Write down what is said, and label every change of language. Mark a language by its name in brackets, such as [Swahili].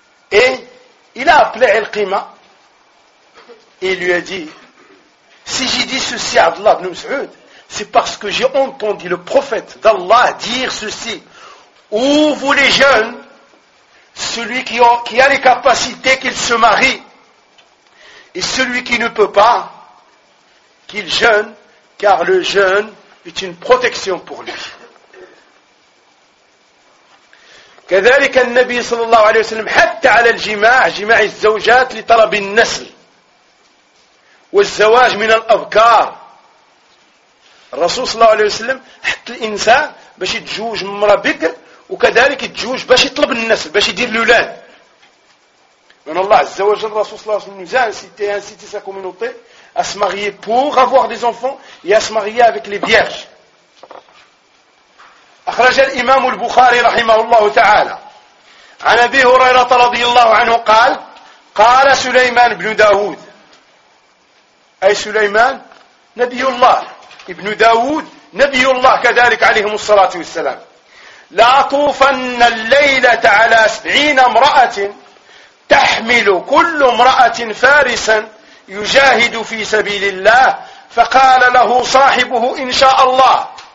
[French] Et il a appelé Ilqima et lui a dit, si j'ai dit ceci à Abdullah ibn Mas'ud, c'est parce que j'ai entendu le prophète d'Allah dire ceci. Ouvrez les jeunes, celui qui a les capacités qu'il se marie, et celui qui ne peut pas, qu'il jeûne. Car le jeûne est une protection pour lui. [Arabic] كذلك النبي صلى الله عليه وسلم حتى على الجماع جماع الزوجات لطلب النسل والزواج من الأبكار. الرسول صلى الله عليه وسلم حتى الإنسان باش يتزوج من مرة بكر وكذلك يتزوج باش يطلب النسل باش يدير الأولاد. من الله عز وجل الرسول صلى الله عليه وسلم [French] انسيتي انسيتي سا كومينوتي à se marier pour avoir des enfants et à se marier avec les vierges. [Arabic] أخرج الإمام البخاري رحمه الله تعالى عن أبي هريرة رضي الله عنه قال قال سليمان بن داود أي سليمان نبي الله ابن داود نبي الله كذلك عليهم الصلاة والسلام لا طوفن الليلة على 70 امرأة تحمل كل امرأة فارسا يجاهد في سبيل الله فقال له صاحبه إن شاء الله